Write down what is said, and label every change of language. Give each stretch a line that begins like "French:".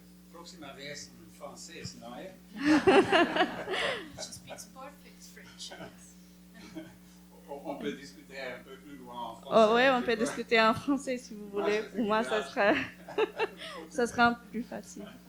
Portuguese: Próxima vez em francês, não é?
English: She speaks perfect French.
French: On peut discuter un peu plus loin en français. Oh, ouais, on peut discuter en français si vous voulez. Pour moi, ça sera un peu plus facile.